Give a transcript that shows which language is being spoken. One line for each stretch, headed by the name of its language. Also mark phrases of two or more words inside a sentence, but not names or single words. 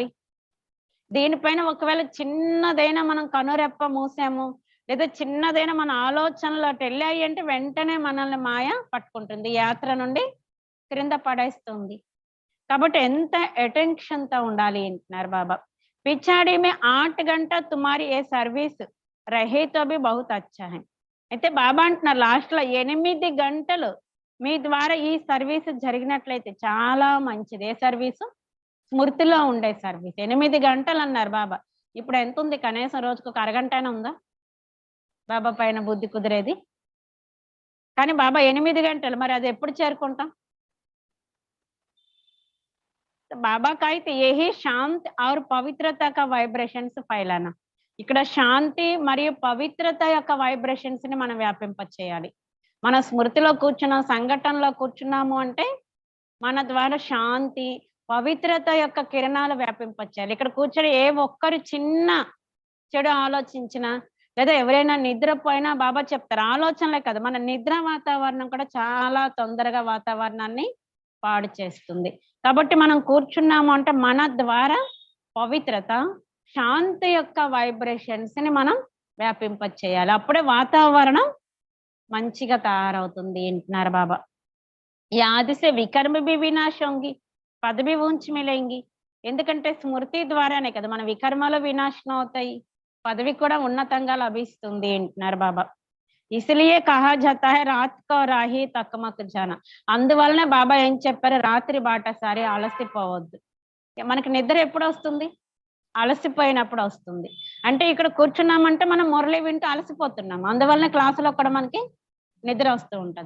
Telugu: దీనిపైన ఒకవేళ చిన్నదైనా మనం కనురెప్ప మూసాము లేదా చిన్నదైనా మన ఆలోచనలు అటు వెళ్ళాయి అంటే వెంటనే మనల్ని మాయ పట్టుకుంటుంది, యాత్ర నుండి క్రింద పడేస్తుంది. కాబట్టి ఎంత అటెన్షన్ తో ఉండాలి అంటున్నారు బాబా.
Hindi: పిछाड़ी में 8 घंटा तुम्हारी ये सर्विस रहे तो भी बहुत अच्छा है.
Telugu: అయితే బాబా అంటున్నారు లాస్ట్ లో 8 గంటలు మీ ద్వారా ఈ సర్వీస్ జరిగినట్లయితే చాలా మంచిది. ఏ సర్వీసు? స్మృతిలో ఉండే సర్వీస్. 8 గంటలు అన్నారు బాబా. ఇప్పుడు ఎంత ఉంది? కనీసం రోజుకు ఒక అరగంట అయినా ఉందా బాబా పైన బుద్ధి కుదిరేది? కానీ బాబా 8 గంటలు, మరి అది ఎప్పుడు చేరుకుంటాం?
Hindi: बाबा कैते यही शांति और पवित्रता का वाइब्रेशन्स फैलाना.
Telugu: ఇక్కడ శాంతి మరియు పవిత్రత యొక్క వైబ్రేషన్స్ ని మనం వ్యాపింప చేయాలి. మన స్మృతిలో కూర్చున్న సంఘటనలో కూర్చున్నాము అంటే మన ద్వారా శాంతి పవిత్రత యొక్క కిరణాలు వ్యాపింపచేయాలి. ఇక్కడ కూర్చొని ఏ ఒక్కరు చిన్న చెడు ఆలోచించినా లేదా ఎవరైనా నిద్రపోయినా బాబా చెప్తారు. ఆలోచనలే కాదు, మన నిద్ర వాతావరణం కూడా చాలా తొందరగా వాతావరణాన్ని పాడు చేస్తుంది. కాబట్టి మనం కూర్చున్నాము అంటే మన ద్వారా పవిత్రత, శాంతి యొక్క వైబ్రేషన్స్ ని మనం వ్యాపింపచేయాలి. అప్పుడే వాతావరణం మంచిగా తయారవుతుంది అంటున్నారు బాబా.
Hindi: यादि से विकर्म भी विनाश होंगी, पद भी ऊँच मिलेंगी.
Telugu: ఎందుకంటే స్మృతి ద్వారానే కదా మన వికర్మలు వినాశనం అవుతాయి, పదవి కూడా ఉన్నతంగా లభిస్తుంది అంటున్నారు బాబా.
Hindi: इसलिए कहा जाता है रात को राही तकमक जाना.
Telugu: అందువలనే బాబా ఏం చెప్పారు, రాత్రి బాటసారి అలసిపోవద్దు. మనకి నిద్ర ఎప్పుడు వస్తుంది? అలసిపోయినప్పుడు వస్తుంది. అంటే ఇక్కడ కూర్చున్నామంటే మనం మురళి వింటూ అలసిపోతున్నాం, అందువలనే క్లాసులో కూడా మనకి నిద్ర వస్తూ ఉంటది.